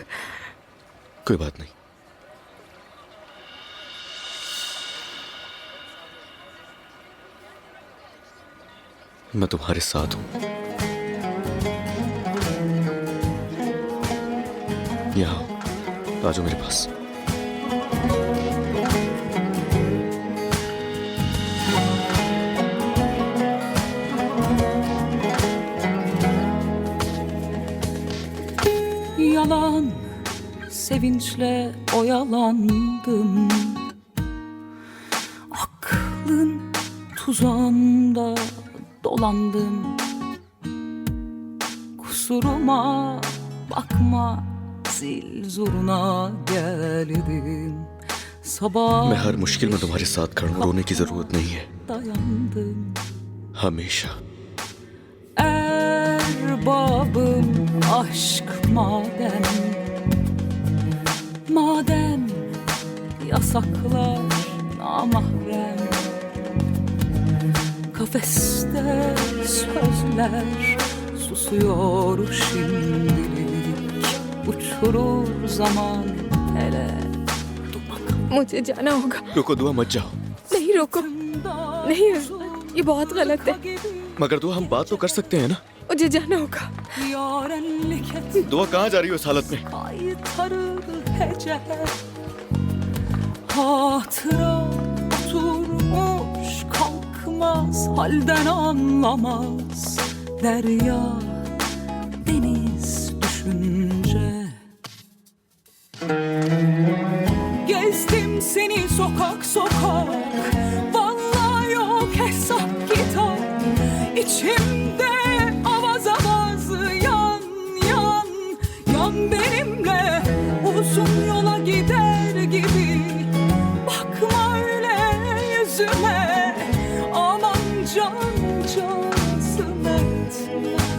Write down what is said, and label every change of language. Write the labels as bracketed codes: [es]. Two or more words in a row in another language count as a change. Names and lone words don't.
[hi] कोई बात नहीं। मैं तुम्हारे साथ हूं। यहाँ आ जाओ मेरे पास। [tr] Yalan sevinçle oyalandım, aklın tuzağında dolandım, kusuruma bakma, zil zurna geldim, sabah [hi] मैं हर मुश्किल में तुम्हारे साथ खड़ा हूं, रोने की जरूरत नहीं है। [tr] dayandım. [hi] हमेशा। [tr] Erbabım aşk madem yasaklar namahrem, kafeste sözler susuyor şimdilik, uçurur zaman hele dumak. [hi] मुझे जाना होगा। रुको दुआ, मत जाओ। नहीं रोको, नहीं, ये बहुत गलत है। मगर दुआ, हम बात तो कर सकते हैं ना? मुझे जाना होगा। दुआ, कहाँ जा रही हो इस हालत में? [tr] Hatıra oturmuş kalkmaz, halden anlamaz derya deniz düşünce. Gezdim seni sokak sokak, vallahi yok hesap kitap, içimde avaz avaz yan yan yan benimle uzun yola gider gibi, bakma öyle yüzüme, aman cancağızım etme.